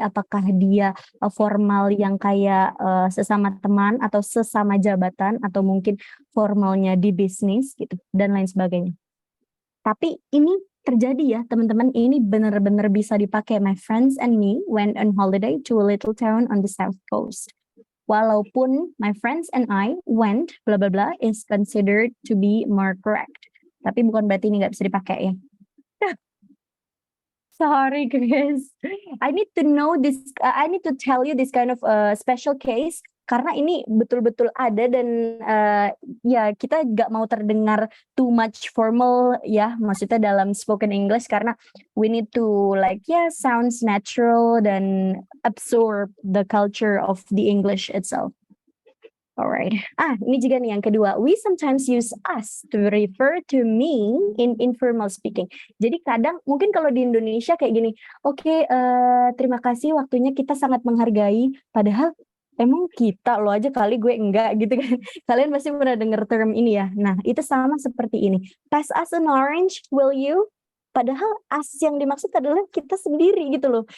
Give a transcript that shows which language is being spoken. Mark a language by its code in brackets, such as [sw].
[id] Apakah dia formal yang kayak sesama teman atau sesama jabatan, atau mungkin formalnya di bisnis gitu dan lain sebagainya. Tapi ini terjadi ya teman-teman, ini benar-benar bisa dipakai. [en] My friends and me went on holiday to a little town on the south coast. [id] Walaupun [en] my friends and I went, bla bla bla, is considered to be more correct. [id] Tapi bukan berarti ini nggak bisa dipakai ya. [en] Sorry, Chris. I need to know this. I need to tell you this kind of special case [id] karena ini betul-betul ada dan ya kita nggak mau terdengar [en] too much formal ya, [id] maksudnya dalam [en] spoken English karena we need to like sounds natural [id] dan [en] absorb the culture of the English itself. Alright. [id] Ini juga nih yang kedua. [en] We sometimes use us to refer to me in informal speaking. [id] Jadi kadang mungkin kalau di Indonesia kayak gini, oke, terima kasih waktunya kita sangat menghargai. Padahal emang kita lo aja kali gue enggak gitu kan. Kalian pasti pernah dengar term ini ya. Nah itu sama seperti ini. [en] Pass us an orange, will you? [id] Padahal as yang dimaksud adalah kita sendiri gitu loh.